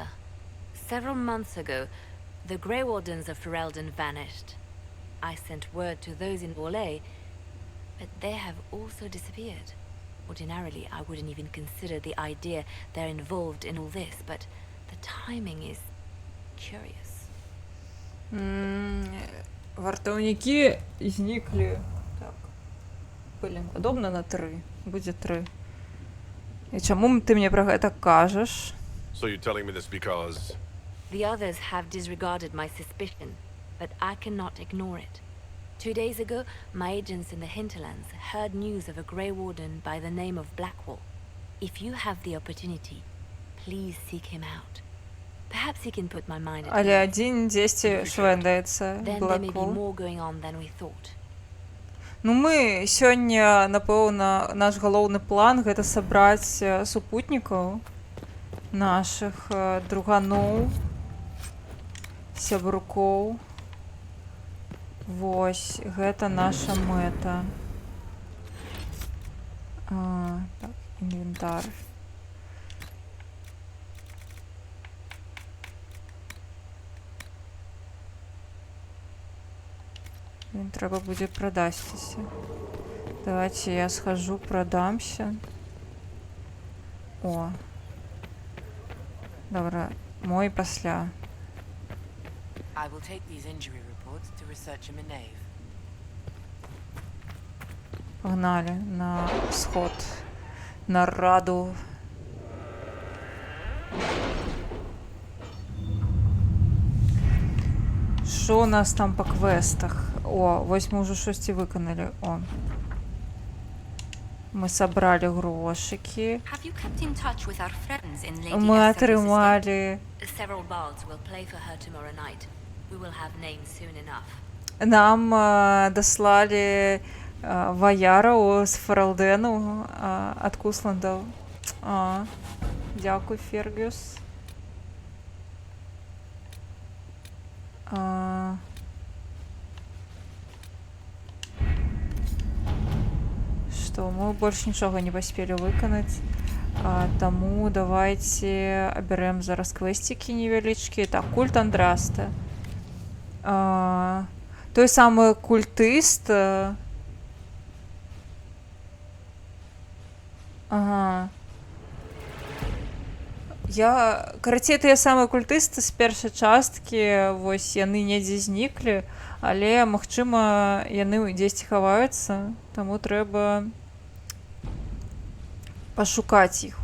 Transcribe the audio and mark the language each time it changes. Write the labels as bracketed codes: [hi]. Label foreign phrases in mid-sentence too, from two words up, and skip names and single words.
[en] Several months ago, the Grey Wardens of Ferelden vanished. I sent word to those in Orlais, but they have also disappeared. Ordinarily, I wouldn't even consider the idea they're involved in all this, but the timing is curious. [be] Вартаўнікі зніклі. Так. Блін, падобна на 3. Будзе 3. І чаму ты мне пра гэта кажаш? [en] So you're telling me this because... The others have disregarded my suspicion, but I cannot ignore it. 2 days ago, my agents in the hinterlands heard news of a Grey Warden by the name of Blackwall. If you have the opportunity, please seek him out. Perhaps he can put my mind at [be] Але [en] ease. [be] адзін дзесьці швэндаецца, [en] Then there may be [be] Блэквол. [en] more going on than we thought. [be] Ну мы сёння, напэўна, наш галоўны план гэта сабраць супутнікаў нашых друганоў, сябрукоў. Вось, гэта наша мэта. Так, інвентар. Він трэба будзе прадасціся. [ru] Давайте я схожу, продамся. [be] О. Добра, мой пасля. [en] I will take these injury reports to researcher Minave. [ru] Погнали на сход. [uk] На раду. Що у нас там по квестах? О, вось мы уже щось виконали. О. Ми собрали грошики. [en] Have you kept in touch with our friends in Lady [uk] Ми [en] Esther's [uk] отримали. [en] Several bards will play for her tomorrow night. We will have names soon enough. [uk] Нам дослали Ваяру з Фералдену від Кусландов. Дякую, Фергюс. [ru] Что, мы больше нічого не поспели виконати. [uk] Тому давайте оберем зараз квестики невеличкі. Так, культ Андраста. Той самий культист. Ага. [be] Карацей, тыя самыя культысты з першай часткі, вось яны недзе зніклі, але, магчыма, яны дзесьці хаваюцца, таму трэба пашукаць іх.